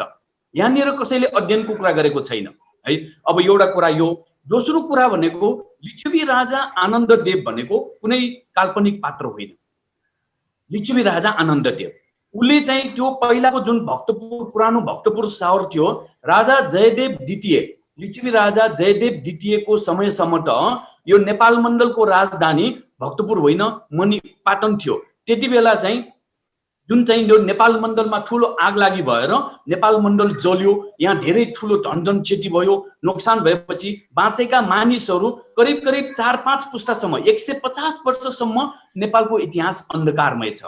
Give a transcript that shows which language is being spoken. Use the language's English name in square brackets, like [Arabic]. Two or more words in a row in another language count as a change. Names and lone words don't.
[Nepali] यहाँनिर कसैले अध्ययनको कुरा गरेको छैन है। अब एउटा कुरा यो, दोस्रो कुरा भनेको लिच्छवी राजा आनन्ददेव भनेको कुनै काल्पनिक पात्र होइन। लिच्छवी राजा आनन्ददेव उसले चाहिँ त्यो पहिलाको जुन भक्तपुर पुरानो भक्तपुर शहर थियो, राजा जयदेव द्वितीय, लिच्छवी राजा जयदेव द्वितीयको समयसम्म त यो नेपाल मण्डलको राजधानी भक्तपुर होइन मणि पाटन थियो। त्यति बेला चाहिँ जुन चाहिँ यो नेपाल मण्डलमा ठुलो आगलागी भएर नेपाल मण्डल जल्यो, यहाँ धेरै ठुलो धनजन क्षति भयो। नोक्सान भएपछि बाँचेका मानिसहरू करिब करिब 4-5 पुस्तासम्म 150 वर्षसम्म नेपालको इतिहास अन्धकारमय छ।